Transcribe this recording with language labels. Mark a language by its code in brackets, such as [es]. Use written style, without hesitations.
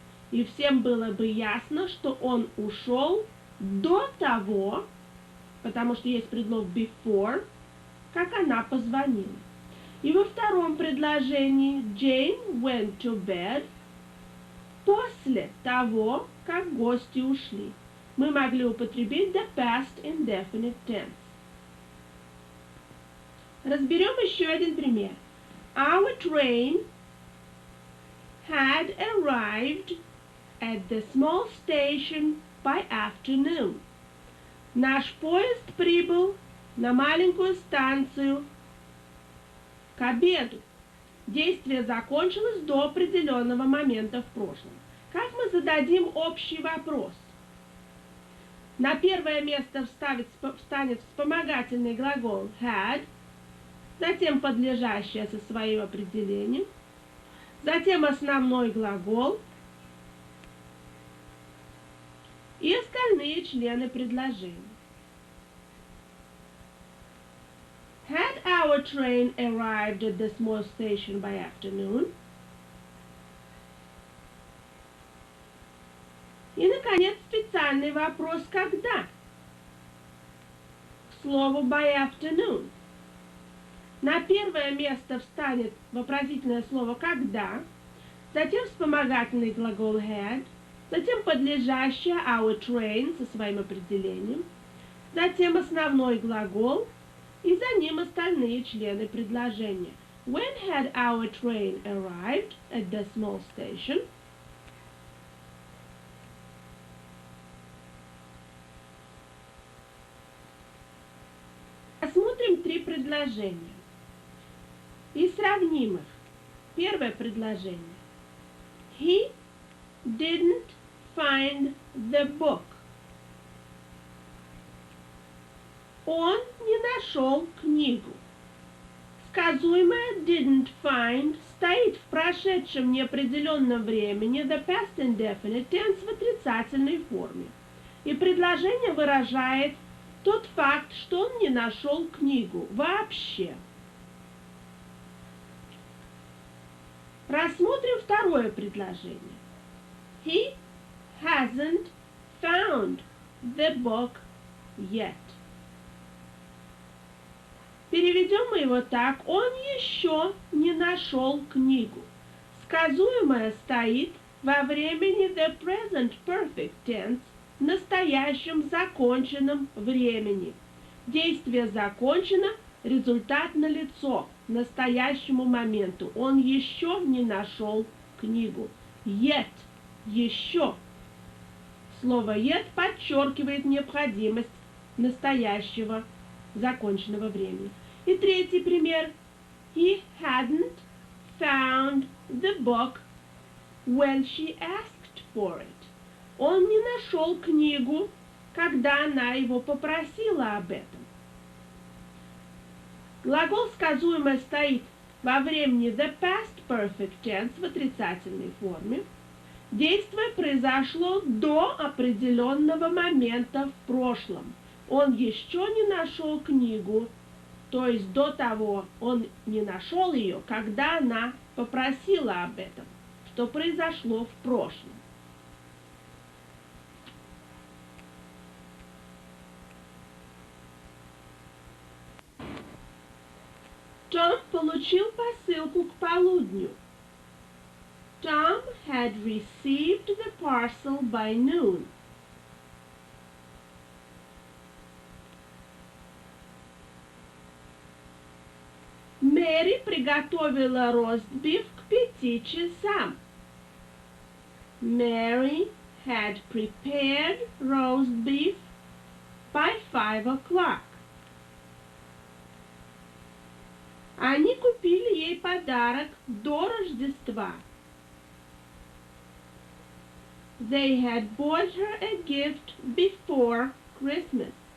[ru] И всем было бы ясно, что он ушел до того, потому что есть предлог before, как она позвонила. И во втором предложении [en] Jane went to bed [ru] после того, как гости ушли. Мы могли употребить [en] the past indefinite tense. [ru] Разберем еще один пример. [en] Our train had arrived at the small station by afternoon. [ru] Наш поезд прибыл на маленькую станцию к обеду. Действие закончилось до определенного момента в прошлом. Как мы зададим общий вопрос? На первое место встанет вспомогательный глагол had, затем подлежащее со своим определением, затем основной глагол и остальные члены предложения. [en] Had our train arrived at the small station by afternoon? [ru] И, наконец, специальный вопрос «когда?» К слову [en] by afternoon. [ru] На первое место встанет вопросительное слово «когда», затем вспомогательный глагол had, затем подлежащее [en] our train [ru] со своим определением, затем основной глагол и за ним остальные члены предложения. [en] When had our train arrived at the small station? [ru] Рассмотрим три предложения и сравним их. Первое предложение. [en] He didn't find the book. [ru] Он не нашел книгу. Сказуемое [en] didn't find [ru] стоит в прошедшем неопределенном времени, [en] the past indefinite tense, [ru] в отрицательной форме. И предложение выражает тот факт, что он не нашел книгу вообще. Рассмотрим второе предложение. [en] He hasn't found the book yet. [ru] Переведем мы его так. Он еще не нашел книгу. Сказуемое стоит во времени [en] the present perfect tense, [ru] в настоящем законченном времени. Действие закончено, результат налицо, настоящему моменту. Он еще не нашел книгу. Yet. Еще. Слово yet подчеркивает необходимость настоящего законченного времени. И третий пример. [en] He hadn't found the book when she asked for it. [ru] Он не нашел книгу, когда она его попросила об этом. Глагол сказуемое стоит во времени [en] the past perfect tense [ru] в отрицательной форме. Действие произошло до определенного момента в прошлом. Он еще не нашел книгу, то есть до того он не нашел ее, когда она попросила об этом, что произошло в прошлом. Том получил посылку к полудню. [en] Tom had received the parcel by noon. [ru] Мэри приготовила ростбиф к 5 часам. [en] Mary had prepared roast beef by 5 o'clock. [ru] Они купили ей подарок до Рождества. [en] They had bought her a gift before Christmas.